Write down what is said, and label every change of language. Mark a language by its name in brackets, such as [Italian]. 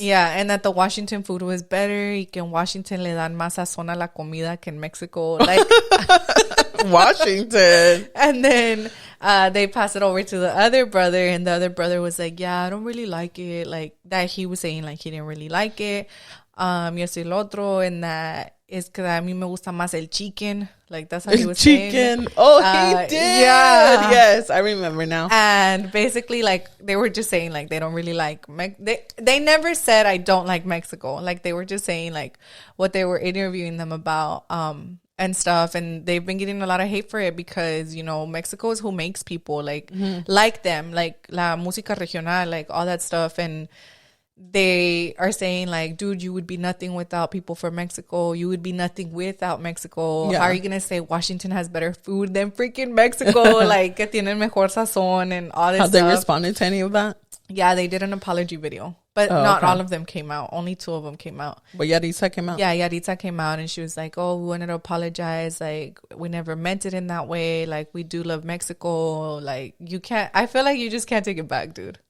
[English] Yeah, and that the Washington food was better, [Spanish] y que en Washington le dan más sazón a la comida que en Mexico, like [English] Washington. And then they passed it over to the other brother, and the other brother was like, yeah, I don't really like it. Like that he was saying like he didn't really like it. [Spanish] Y esto y lo otro, [English] and that [Spanish] es que a mí me gusta más el chicken. [English] Like that's how he was saying. Chicken. Oh, he did. Yeah. Yes, I remember now. And basically, like they were just saying like they don't really like they never said I don't like Mexico. Like they were just saying like what they were interviewing them about and stuff, and they've been getting a lot of hate for it because Mexico is who makes people like them, like [Spanish] la música regional, [English] like all that stuff. And they are saying like, dude, you would be nothing without people from Mexico. You would be nothing without Mexico. How are you gonna say Washington has better food than freaking Mexico? Like [Spanish] que tienen mejor sazón [English] and all this stuff. Have they responded to any of that? Yeah, they did an apology video, but not all of them came out. Only 2 of them came out. But Yaritza came out. Yeah, Yaritza came out, and she was like, oh, we wanted to apologize. Like, we never meant it in that way. Like, we do love Mexico. Like, I feel like you just can't take it back, dude.